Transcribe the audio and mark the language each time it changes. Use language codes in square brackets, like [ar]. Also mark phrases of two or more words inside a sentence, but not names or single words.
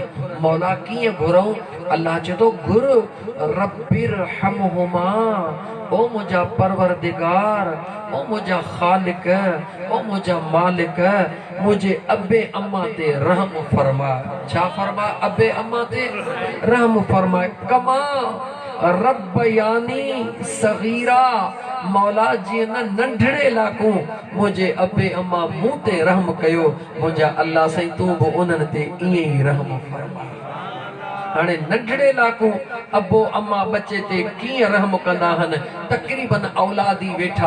[sd] मौला कीअं घुरऊं अल्लाह चए थो घुर रब्बिरहमहुमा ओ मुंहिंजा परवरदिगार ओ मुंहिंजा ख़ालिक ओ मुंहिंजा मालिक मुंहिंजे अबे अम्मा ते रहम फरमा छा फरमा अबे अम्मा ते रहम फरमाए [ar] كما ربياني صغيرا [sd] मौला जीअं न नंढड़े लाकूं मुंहिंजे अबे अम्मा मूं ते रहम कयो मुंहिंजा अल्लाह साईं तूं बि उन्हनि ते ईअं ई रहम फरमा हाणे नंढड़े लाकूं अबो अम्मा बच्चे ते कीअं रहम कंदा आहिनि तक़रीबन औलादी वेठा